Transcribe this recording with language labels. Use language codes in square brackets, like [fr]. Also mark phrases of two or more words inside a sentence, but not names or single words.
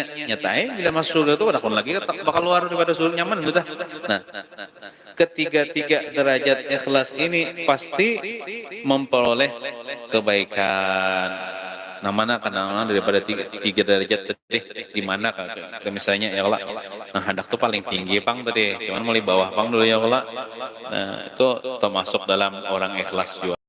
[bjn] Nyatanya bila masuk surga itu lagi bakal keluar daripada surga, nyaman sudah. [id] Nah, ketiga-tiga derajat ikhlas ini pasti memperoleh kebaikan. Nah, mana karena daripada tiga derajat tadi di mana misalnya ya Allah, [bjn] nah hendak tuh paling tinggi pang tadi, cuman mulai bawah pang dulu ya Allah. [id] Nah, itu termasuk dalam orang ikhlas juga.